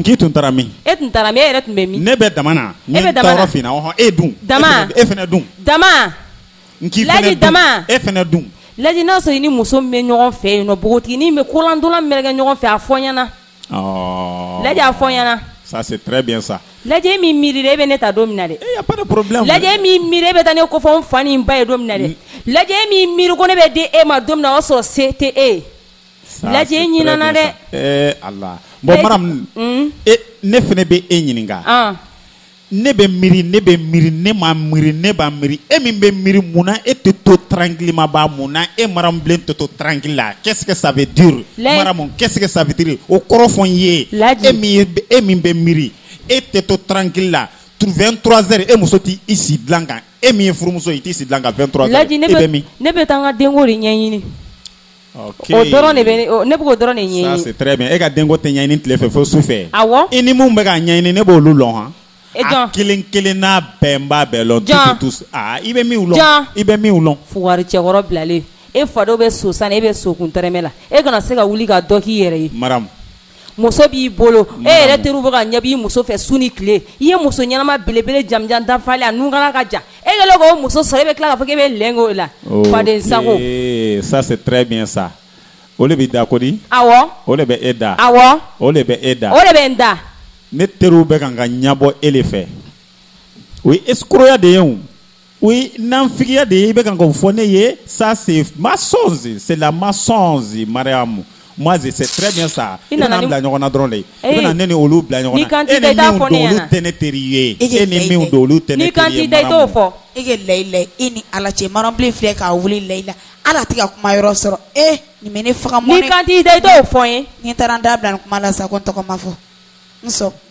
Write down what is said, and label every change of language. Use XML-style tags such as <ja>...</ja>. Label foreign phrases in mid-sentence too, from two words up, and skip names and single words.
<bm>n k'i tun taara min. e tun taara min e yɛrɛ tun bɛ min. ne bɛ dama na. e bɛ dama na. n ye tɔɔrɔ f'i ɲɛna e dun. dama e fana dun. dama. n k'i fana dun. Laji dama. e fana dun. Laji n'a sɔrɔ i ni muso min bɛ ɲɔgɔn fɛ yen nɔ npogotiginin bɛ kolandolan min bɛ kɛ ɲɔgɔn fɛ a fɔ n ɲɛna. Laji a fɔ n ɲɛna.</bm> <fr>ça c'est très bien ça.</fr> <bm>Laji e min miiri e bɛ ne ta don min na dɛ.</bm> <fr>e y a pas de problème.</fr> <bm>Laji e min miiri e bɛ taa ne ko fɔ n fa ni n ba ye don min na dɛ. Laji e min miiri ko ne bɛ di e ma don min na o y'a sɔrɔ se tɛ e ye. Laji e ɲinana dɛ. ala bon maram ne fana bɛ e ɲininka. ne bɛ miiri ne b'a miiri e min bɛ miiri munna e tɛ to tranquillement ba munna e marambilen tɛ to tranquille la</bm> <fr>qu'est-ce que ça veut dire.</fr> <bm>maramu</bm> <fr>qu'est-ce que ça veut dire</fr> <bm>o kɔrɔ fɔ n ye. e min bɛ miiri e tɛ to tranquille la 23h e muso t'i si dilan kan e min ye furumuso i t'i si dilan kan 23h. Laji ne bɛ taa n ka denko de ɲɛɲini. ok o dɔrɔn de bɛ ne bɛ k'o dɔrɔn de ɲɛɲini.</bm> <fr>ça c'est très bien</fr> <bm>e ka denko tɛ ɲɛɲini tile fɛ fo su fɛ. awɔ. i ni mun bɛ ka ɲɛɲini ne b'olu lɔn han. E John. Kelen n'a bɛnba bɛɛ lɔn tous i bɛ min lɔn i bɛ min lɔn Fugari cɛkɔrɔ bilalen e fado bɛ so san e bɛ so kun tɛrɛmɛ la e kana se ka wuli ka dɔ k'i yɛrɛ ye maram muso b'i bolo e yɛrɛ teriw bɛ ka ɲɛ b'i muso fɛ su ni tile i ye muso ɲɛnama belebele jamjan dafalen a nunkala ka jan e kɛlen k'o muso sɔrɔ e bɛ tila k'a fɔ k'e bɛ lɛn k'o la faden sago</bm> <fr>ça c'est très bien ça</fr> <bm>o le bɛ da ko di awɔ o le bɛ e da awɔ o le bɛ e da o de bɛ n da ne teriw bɛ kan ka ɲɛbɔ e le fɛ o ye escroya de ye o o ye nanfigiya de ye i bɛ kan k'o fɔ ne ye</bm> <fr>ça c'est mensonge c'est la mensonge Mariam moi c'est très bien ça</fr> <bm>i bɛna bila ɲɔgɔn na dɔrɔn de i bɛna ne ni olu bila ɲɔgɔn na e ni minnu don olu tɛ ne teri ye e ni minnu don olu tɛ ne teri ye Mariam e ke Layila i ni Ala cɛ Marambilen filɛ k'a wuli Layila Ala tɛ ka kuma yɔrɔ sɔrɔ nin bɛ ne faga mɔnɛ ni kan t'i da i t'o fɔ n ye ni taara n da bila nin kuma la sa ko n tɔgɔ ma fɔ n sɔn</bm>